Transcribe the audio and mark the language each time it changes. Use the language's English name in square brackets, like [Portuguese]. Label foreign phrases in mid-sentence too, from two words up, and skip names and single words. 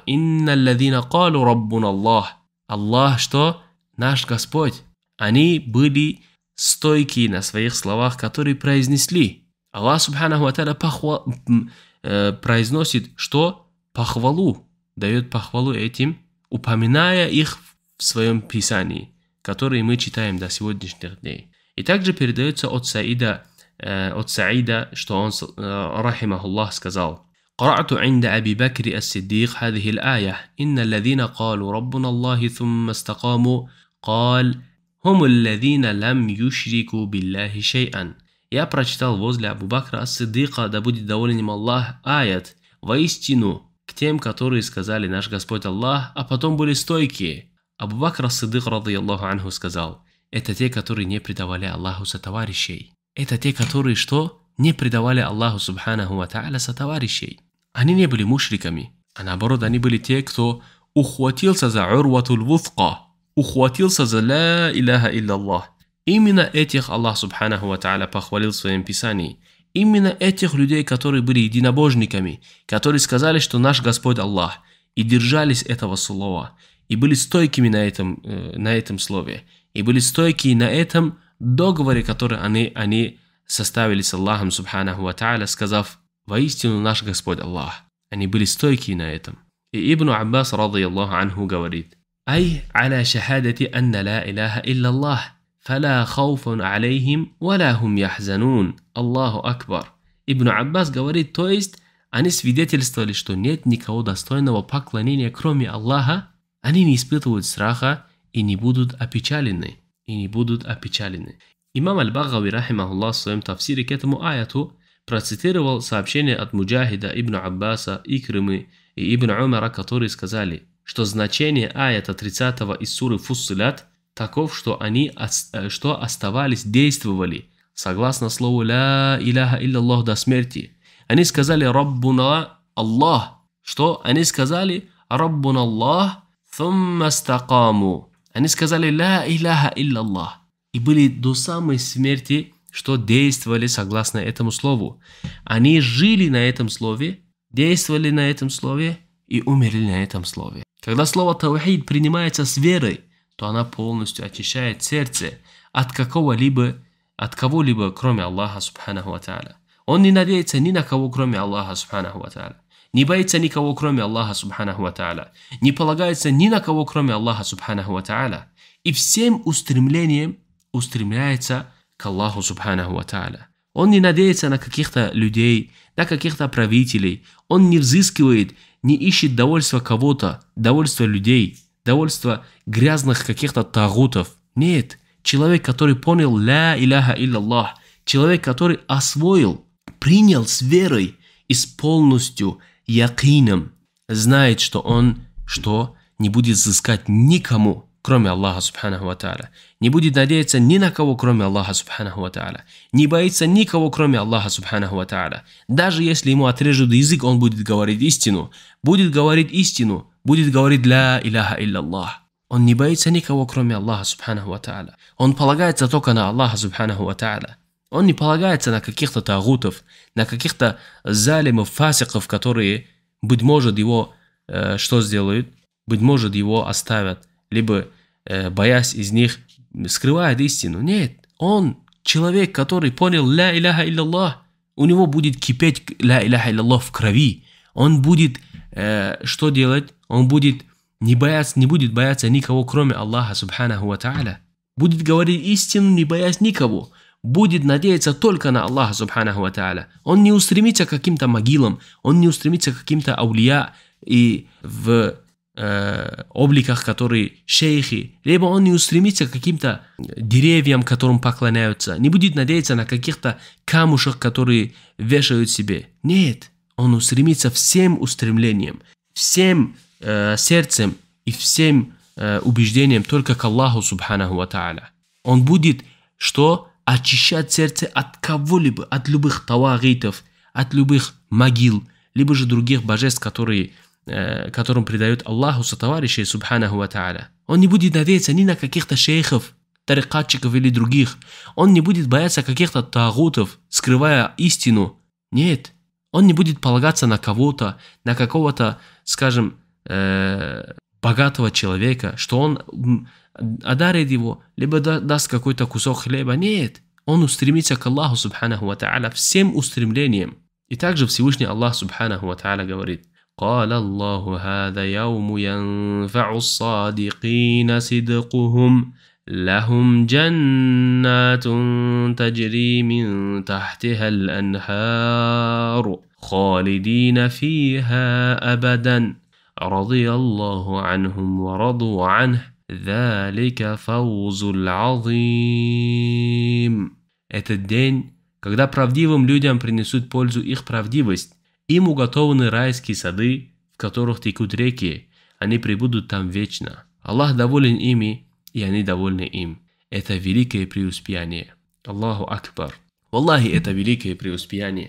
[Arabic] «إن الذين قالوا ربنا الله». [Russian] Аллах что? Наш Господь. Они были стойкие на своих словах, которые произнесли. Аллах [Arabic] سبحانه وتعالى [Russian] произносит что? Похвалу. Дает похвалу этим, упоминая их в своем писании, которые мы читаем до сегодняшних дней. И также передается от Саида, что он, рахимахуллах, сказал: [Arabic] قرأت عند أبي بكر الصديق هذه الآية إن الذين قالوا ربنا الله ثم استقاموا قال هم الذين لم يشركوا بالله شيئا. [Russian] Я прочитал возле Абу Бакра ас-Сиддика, да будет доволен им Аллах, аят воистину к тем, которые сказали «Наш Господь Аллах», а потом были стойкие. Абу Бакр ас-Сиддик, [Arabic] رضي الله عنه, [Russian] сказал: это те, которые не предавали Аллаху сотоварищей. Это те, которые что? Не предавали Аллаху [Arabic] سبحانه وتعالى [Russian] сотоварищей. Они не были мушриками, а наоборот, они были те, кто ухватился за [Arabic] العروة الوثقى, [Russian] ухватился за [Arabic] لا إله إلا الله. [Russian] Именно этих Аллах [Arabic] سبحانه وتعالى [Russian] похвалил в своем писании. Именно этих людей, которые были единобожниками, которые сказали, что наш Господь Аллах, и держались этого слова, и были стойкими на этом слове, и были стойкими на этом договоре, который они составили с Аллахом [Arabic] سبحانه وتعالى, [Russian] сказав «Воистину наш Господь Аллах». Они были стойкие на этом. [Arabic] И Ибн Аббас, رضي الله عنه, говорит: «أي على شهادة أن لا إله إلا الله فلا خوف عليهم ولا هم يحزنون». الله أكبر. [Russian] Ибн Аббас говорит, то есть они свидетельствовали, что нет никого достойного поклонения, кроме Аллаха, они не испытывают страха и не будут опечалены. Имам Аль-Багави, рахимахуллах, в своем тафсире к этому аяту процитировал сообщение от Муджахида, Ибн Аббаса, Икримы и Ибн Умара, которые сказали, что значение аята 30 из суры Фуссилят таков, что они оставались, действовали согласно слову [Arabic] «لا إله إلا الله» [Russian] до смерти. Они сказали [Arabic] «ربنا الله». [Russian] Что? Они сказали [Arabic] «ربنا الله ثم استقاموا». [Russian] Они сказали [Arabic] «لا إله إلا الله». [Russian] И были до самой смерти, что действовали согласно этому слову. Они жили на этом слове, действовали на этом слове и умерли на этом слове. Когда слово «таухид» принимается с верой, то она полностью очищает сердце от кого-либо, кроме Аллаха [Arabic] سبحانه وتعالى. [Russian] Он не надеется ни на кого, кроме Аллаха [Arabic] سبحانه وتعالى. [Russian] Не боится никого, кроме Аллаха [Arabic] سبحانه وتعالى. [Russian] Не полагается ни на кого, кроме Аллаха [Arabic] سبحانه وتعالى. [Russian] И всем устремлением устремляется к Аллаху [Arabic] سبحانه وتعالى. [Russian] Он не надеется на каких-то людей, на каких-то правителей. Он не взыскивает, не ищет довольства кого-то, довольства людей, довольства грязных каких-то тагутов. Нет. Человек, который понял [Arabic] «لا إله إلا الله», [Russian] человек, который освоил, принял с верой и с полностью якином, знает, что он не будет взыскать никому, кроме Аллаха [Arabic] سبحانه وتعالى, [Russian] не будет надеяться ни на кого, кроме Аллаха [Arabic] سبحانه وتعالى, [Russian] не боится никого, кроме Аллаха [Arabic] سبحانه وتعالى. [Russian] Даже если ему отрежут язык, он будет говорить истину, будет говорить [Arabic] «لا إله إلا الله». [Russian] Он не боится никого, кроме Аллаха [Arabic] سبحانه وتعالى. [Russian] Он полагается только на Аллаха [Arabic] سبحانه وتعالى. [Russian] Он не полагается на каких-то тагутов, на каких-то залимов, фасиков, которые, быть может, его что сделают? Быть может, его оставят, либо боясь из них, скрывает истину. Нет, он человек, который понял [Arabic] لا إله إلا الله, [Russian] у него будет кипеть [Arabic] لا إله إلا الله [Russian] в крови. Он будет что делать? Он будет не будет бояться никого, кроме Аллаха [Arabic] سبحانه وتعالى. [Russian] Будет говорить истину, не боясь никого. Будет надеяться только на Аллаха [Arabic] سبحانه وتعالى. [Russian] Он не устремится к каким-то могилам, он не устремится к каким-то аулия и в обликах, которые шейхи, либо он не устремится к каким-то деревьям, которым поклоняются, не будет надеяться на каких-то камушек, которые вешают себе. Нет, он устремится всем устремлением, всем сердцем и всем убеждением только к Аллаху [Arabic] سبحانه وتعالى. [Russian] Он будет что? Очищать сердце от кого-либо, от любых тавагитов, от любых могил, либо же других божеств, которым предают Аллаху сотоварищей [Arabic] سبحانه وتعالى. [Russian] Он не будет надеяться ни на каких-то шейхов, тарикатчиков или других. Он не будет бояться каких-то тагутов, скрывая истину. Нет, он не будет полагаться на кого-то, на какого-то, скажем, богатого человека, что он одарит его, либо даст какой-то кусок хлеба. Нет, он устремится к Аллаху [Arabic] سبحانه وتعالى [Russian] всем устремлением. И также Всевышний Аллах [Arabic] سبحانه وتعالى говорит: قال الله هذا يوم ينفع الصادقين صدقهم لهم جنات تجري من تحتها الأنهار خالدين فيها أبدا رضي الله عنهم ورضوا عنه ذلك فوز العظيم. [Russian] Этот день, когда правдивым людям принесут пользу их правдивость, им уготованы райские сады, в которых текут реки, они пребудут там вечно. Аллах доволен ими, и они довольны им. Это великое преуспеяние. [Arabic] الله أكبر والله, [Russian] это великое преуспеяние.